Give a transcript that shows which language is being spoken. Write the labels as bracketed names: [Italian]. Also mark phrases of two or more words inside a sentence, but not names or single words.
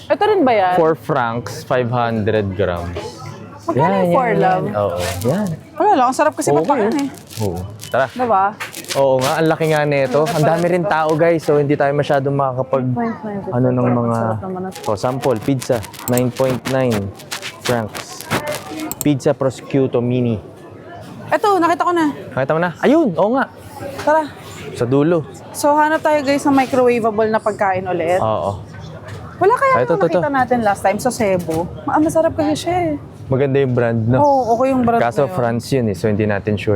[Filipino] Ito rin ba yan? [English] 4 francs, 500 grams. [Filipino] Magkano yung [English] for love? [Filipino] Oo, yan. Wala lang, ang sarap kasi Okay. magpakan eh. Oo. Tara. Diba? Oo nga, ang laki nga nito. Ang dami rin tao guys, so hindi tayo masyadong makakapag ano ng mga sample, [English] pizza, 9.9 francs. Pizza prosciutto mini. [Filipino] Ito, nakita ko na. Nakita mo na? Ayun, oo nga. Tara. Sa dulo. So, hanap tayo guys ng microwavable na pagkain ulit. Oo. Wala kaya Ito, nakita natin [English] last time [Filipino] sa Cebu. Masarap kasi siya eh. Maganda yung brand, no? Oo, okay yung brand Kaso na yun. France yun eh, so hindi natin sure.